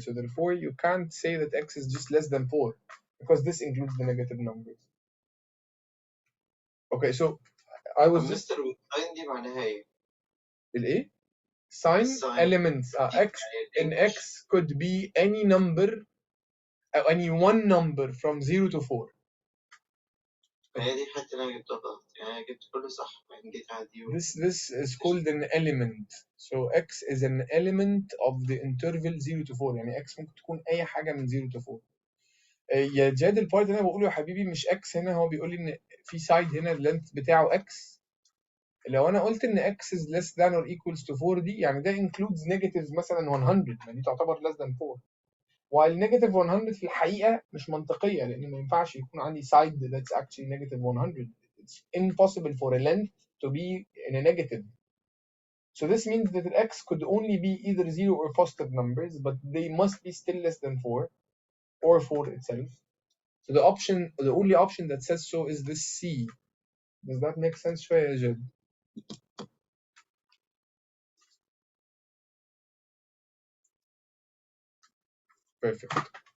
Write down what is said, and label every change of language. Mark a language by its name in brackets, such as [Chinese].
[English] So therefore you can't say that x is just less than 4 because this includes the negative numbers. Okay, so I was just [Arabic] مستر والساين دي معناها ايه؟ الايه؟ Sign [English] Sign. elements. X in x could be any number, any one number from 0 to 4. [Arabic] هي دي الحتة اللي أنا جبتها غلط، يعني أنا جبت كله صح بعدين جيت عادي [English] This is called an element. So x is an element of the interval 0 to 4. [Arabic] يعني x ممكن تكون أي حاجة من [English] 0 to 4. [Arabic] يا جاد البارت اللي انا بقوله يا حبيبي مش اكس هنا، هو بيقول لي ان في سايد هنا اللينث بتاعه اكس. لو انا قلت ان [English] x is less than or equals to 4 [Arabic] دي يعني ده [English] includes negative [Arabic] مثلا [English] 100، [Arabic] ما دي تعتبر [English] less than 4. [Arabic] while negative 100 في الحقيقة مش منطقية، لأن ما ينفعش يكون عندي [English] side that's actually negative 100. It's impossible for a length to be in a negative. So this means that x could only be either 0 or positive numbers, but they must be still less than 4 or 4 itself. So the only option that says so is this C. Does that make sense [Arabic] شوية يا جد؟ [English] Perfect.